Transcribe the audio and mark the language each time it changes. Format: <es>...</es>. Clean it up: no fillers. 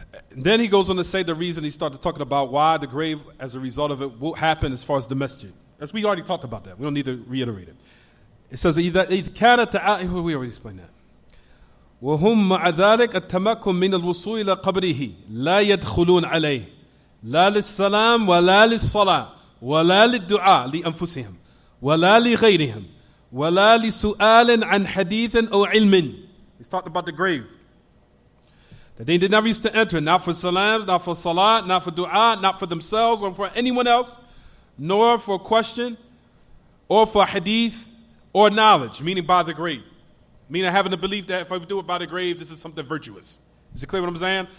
<en>And then he goes on to say the reason he started talking about why the grave, as a result of it, what happened as far as the masjid. As we already talked about that. We don't need to reiterate it. It says, we already explained that.</en> <ar>وهم مع ذلك التمكن من الوصول إلى قبره لا يدخلون عليه لا للسلام ولا للصلاة ولا للدعاء لأنفسهم ولا لغيرهم ولا لسؤال عن حديث أو علم.</ar> <en>He's talking about the grave. That they did not used to enter, not for salams, not for salat, not for dua, not for themselves or for anyone else, nor for question, or for hadith, or knowledge, meaning by the grave. Meaning having the belief that if I do it by the grave, this is something virtuous. Is it clear what I'm saying?</en>